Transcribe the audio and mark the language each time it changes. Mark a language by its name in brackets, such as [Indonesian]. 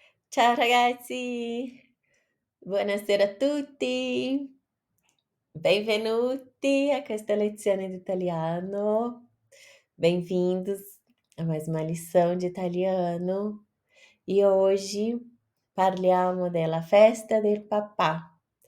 [Italian] Ciao ragazzi, buonasera a tutti, benvenuti a questa lezione di italiano. [Portuguese] Bem-vindos a mais uma lição de italiano. E hoje [Italian] parliamo della festa del papà.